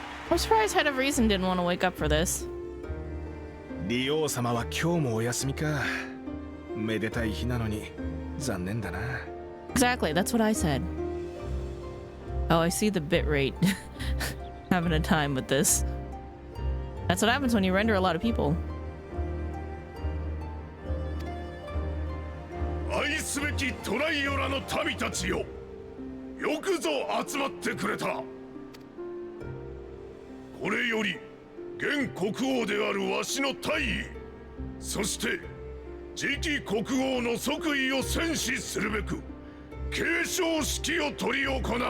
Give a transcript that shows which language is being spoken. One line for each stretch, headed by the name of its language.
English: I'm surprised Head of Reason didn't want to wake up for this.
Japanese: リオ様は今日もお休みか。めでたい日なのに残念だな。
English: Exactly, that's what I said. Oh, I see the bitrate. Having a time with this. That's what happens when you render a lot of people.
Japanese: 愛すべきトライオラの民たちよ。よくぞ集まってくれた。これより現国王であるわしの大位、そして次期国王の即位を宣示するべく継承式を執り行う。